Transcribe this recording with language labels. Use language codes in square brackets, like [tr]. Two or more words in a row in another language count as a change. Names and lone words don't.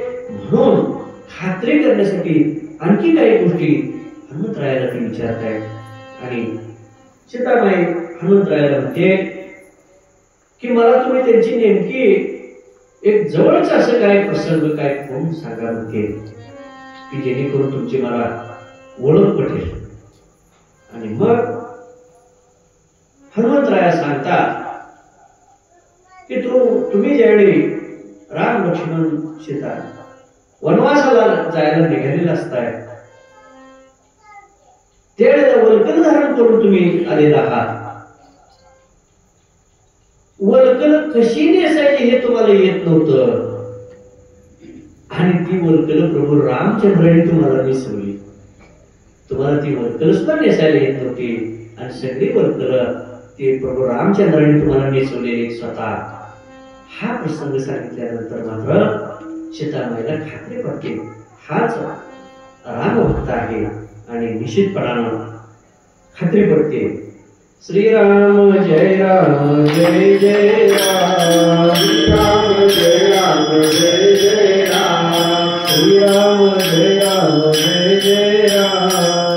[mr] म्हणून खात्री करण्यासाठी आणखी काही गोष्टी हनुमंतरायाला ते विचारतायत आणि सीतामाई हनुमंतरायाला म्हणते की मला तुम्ही त्यांची नेमकी एक जवळच असं काय प्रसंग काय कोण सांगा म्हणते की जेणेकरून तुमची मला ओळख पटेल. आणि मग हनुमंतराया सांगतात की तुम्ही ज्यावेळी राम लक्ष्मण सीता वनवासाला जायला निघालेला असताय त्यावेळेला वल्कल धारण करून तुम्ही आलेला आहात. वल्कल कशी नेसायची हे तुम्हाला येत नव्हतं आणि ती वल्कल प्रभू रामचंद्राने तुम्हाला नेसवली. तुम्हाला ती वल्कल सुद्धा नेसायला येत नव्हती आणि सगळी वल्कल ते प्रभू रामचंद्राने तुम्हाला नेसवलेले स्वतः. हा प्रसंग सांगितल्यानंतर मात्र सीतामाईला खात्री पडते हाच रामभक्त आहे आणि निश्चितपणानं खात्री पडते. [sa] श्रीराम जय राम जय जय राम, राम जय राम जय जय राम, श्रीराम जय राम जय जय राम,